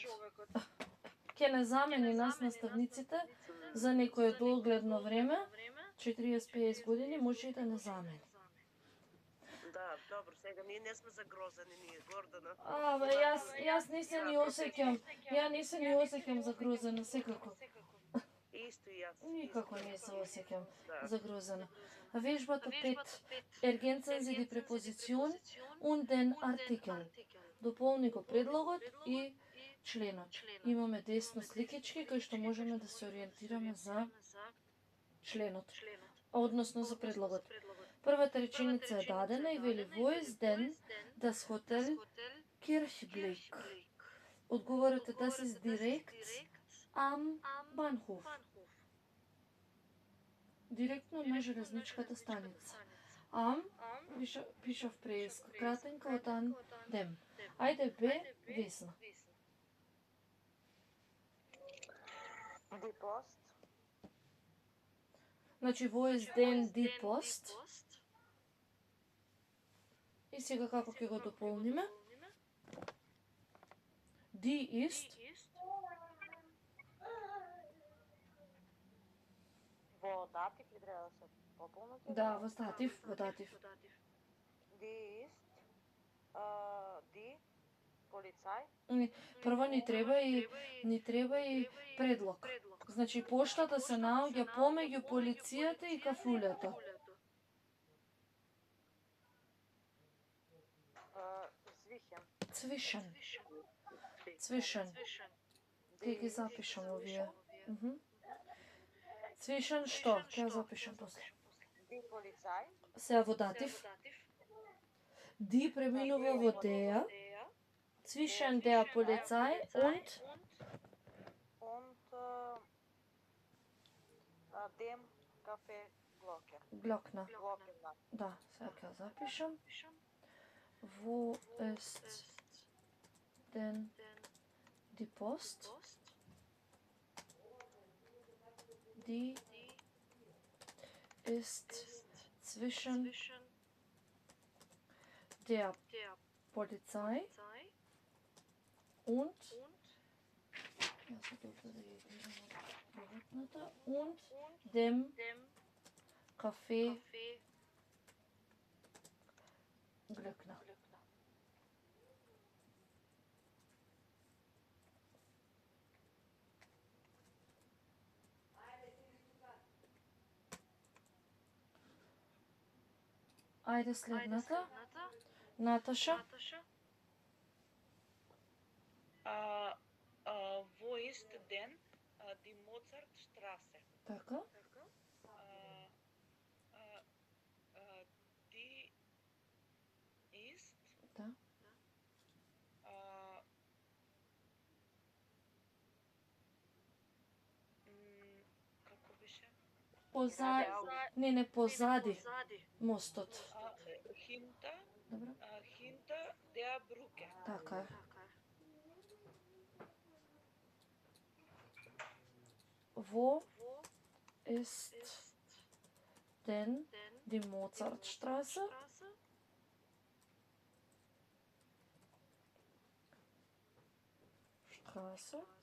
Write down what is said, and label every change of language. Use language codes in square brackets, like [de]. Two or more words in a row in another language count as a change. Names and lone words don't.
[mk] Ќе не замени нас наставниците за некое догледно време, 40-50 години, може и да не замени. Да, добро, сега ние не сме загрозени, ние Гордана. Бе, јас не се ни осеќам. Ја не се ни осеќам загрозена, секако. Исто и јас. Никако не се осеќам Да. загрозена. Вежбата 5. [de] Ergänzen Sie die Präposition und den Artikel. [mk] Дополни го предлогот и членот. Имаме десно сликички кои што можеме да се ориентираме за членот, односно за предлогот. Првата реченица е дадена и вели [de] Wo ist denn das Hotel Kirchblick? [mk] Одговорот е [de] das ist direkt am Bahnhof. [mk] Директно на железничката станица. Am пишав преска, кратенка од [de] an dem. [mk] Ајде Б, Весна. [de] Die Post. [mk] Значи, [de] wo ist denn die Post? [mk] И сега како ќе го дополниме? [de] Die ist [mk] Во датив ли треба да се пополнат? да, во датив. [de] Die ist die полицај. [mk] Прво ни треба и предлог. Значи, поштата се наоѓа помеѓу полицијата и кафулето. [de] Zwischen. [mk] Ќе ги запишам овие. Zwischen што? Ќе ја запишам после. [de] Die полицај. [mk] Сега во датив. Die преминува во der, [de] zwischen der Polizei und dem Café Glocken. Glockner. Glockner. [mk] Da, сега запишам. [de] Wo ist denn die Post? Die ist zwischen der Polizei und dem Café Glöckner. [mk] Ајде следната. Наташа. [de] Wo ist denn die Mozartstraße? [mk] Така. [de] Die ist [mk] Да. Како беше? Позади. Не, позади мостот. [de] Hinter [mk] Добро. [de] der Brücke. [mk] Така е. [de] Wo ist denn die Mozartstraße? Straße.